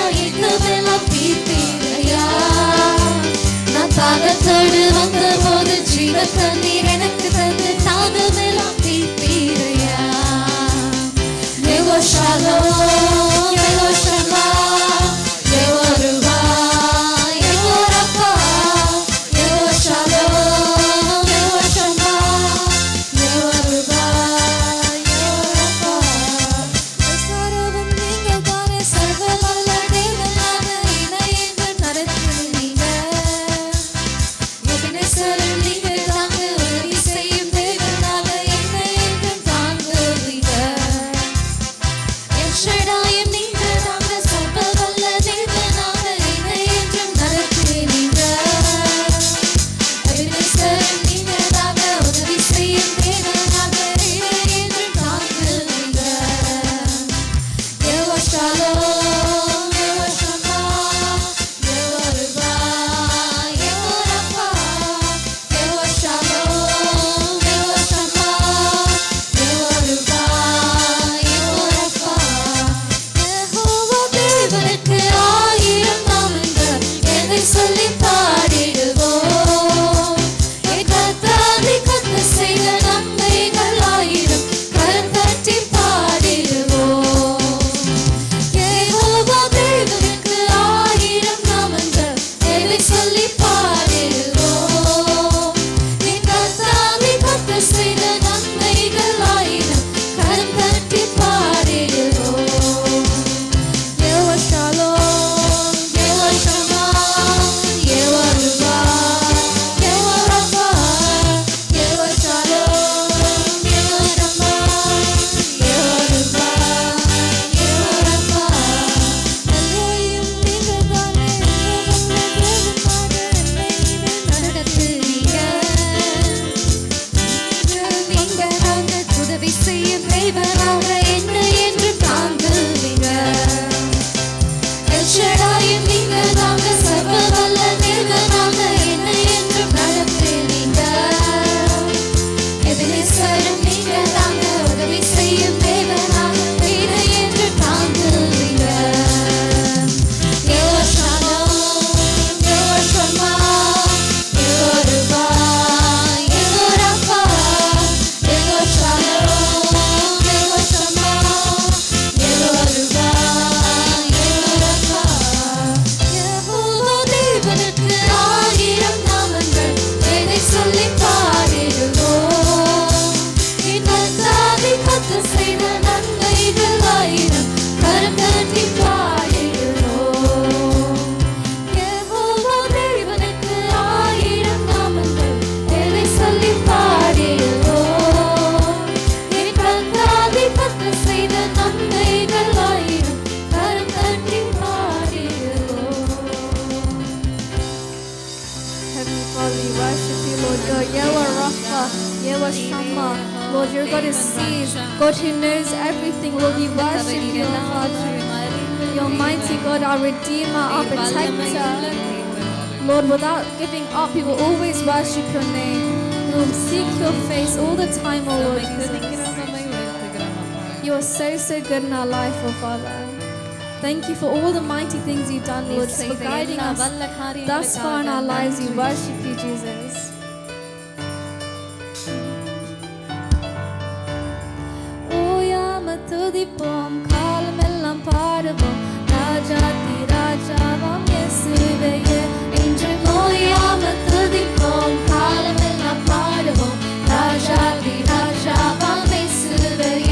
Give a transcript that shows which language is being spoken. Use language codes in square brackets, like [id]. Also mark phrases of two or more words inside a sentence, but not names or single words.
[ta] ஏக்கமெல்லாம் தீர்த்தீரையா. நான் தாகத்தோடு வந்த போது ஜீவ தண்ணீர் எனக்கு தந்து தாகமெல்லாம் தீர்த்தீரையா. Yehovah Shalom, Yehovah Shama, Yehovah Ruha, Yehovah Rapha, Yehovah Shalom, Yehovah Shama, Yehovah Ruha, Yehovah Rapha. சர்வம் நீங்கள் தானே, சர்வவல்ல தேவனான இணைந்து நடத்துவீங்க. எபினேசரும் நீங்கள் தாங்க, உதவி செய்யும் தேவனாக என்னை என்றும் தாங்குவீங்க. எல்ஷடாயும் நீங்கள் தாங்க, சர்வவல்ல தேவனாக என்னை என்றும் நடத்துவீங்க. எபினேசரும் நீங்கள் தாங்க, உதவி செய்யும் தேவனாக என்னை என்றும் தாங்குவீங்க. Yehovah Shalom, Yehovah Shama, Yehovah Ruha, Yehovah Rapha, Yehovah Shalom, Yehovah Shama, Yehovah Ruha, Yehovah Rapha. யெகோவா தேவனுக்கு ஆயிரம் நாமங்கள், எதை சொல்லி பாடிடுவோம். என் கர்த்தாவே கர்த்தர் செய்த நன்மைகள் ஆயிரம், கரம் தட்டி பாடிடுவோம். யெகோவா தேவனுக்கு ஆயிரம் நாமங்கள், எதை சொல்லி பாடிடுவோம். என் கர்த்தாவே கர்த்தர் செய்த நன்மைகள் ஆயிரம், கரம் தட்டி பாடிடுவோம். Yehovah Shalom, Yehovah Shama, Yehovah Ruha, Yehovah Rapha, Yehovah Shalom, Yehovah Shama, Yehovah Ruha, Yehovah Rapha. எல்லையும் நீங்கள் தானே, தேவனாக என்னை நடத்துவீங்க. நீங்கள் தாங்க, உதவி செய்யும் தேவனாக என்னை என்றும் தாங்குவீங்க. எல்ஷடாயும் நீங்கள் தாங்க, சர்வவல்ல தேவனாக என்னை என்றும் நடத்துவீங்க. எபினேசரும் நீங்கள் தாங்க, உதவி செய்யும் தேவனாக என்னை என்றும் தாங்குவீங்க. Yehovah Shalom, Yehovah Shama, Yehovah Ruha, Yehovah Rapha, Yehovah Shalom, Yehovah Shama, Yehovah Ruha, Yehovah Rapha. யெகோவா தேவனுக்கு ஆயிரம் நாமங்கள், எதை சொல்லி பாடிடுவோம். என் கர்த்தாவே கர்த்தர் செய்த நன்மைகள் ஆயிரம், கரம் தட்டி பாடிடுவோம். யெகோவா தேவனுக்கு ஆயிரம் நாமங்கள், எதை சொல்லி பாடிடுவோம். என் கர்த்தாவே கர்த்தர் செய்த நன்மைகள் ஆயிரம், கரம் தட்டி பாடிடுவோம். [en] Heavenly Father, we worship you, Lord God. Yehovah Rapha, Yehovah Shama. Lord, your God who sees, God who knows everything. Lord, we worship you, our Father. Your mighty God, our Redeemer, our Protector. Lord, without giving up, we will always worship your name. We will seek your face all the time, O Lord Jesus. You are so, so good in our life, oh Father. Thank you for all the mighty things you've done, Lord, for guiding us thus far in our lives. We worship you, Jesus. [ta] ஓயாம துதிப்போம், காலமெல்லாம் பாடுவோம், ராஜாதி ராஜாவாம் இயேசுவையே. என்றும் ஓயாம துதிப்போம், காலமெல்லாம் பாடுவோம், ராஜாதி ராஜாவாம் இயேசுவையே.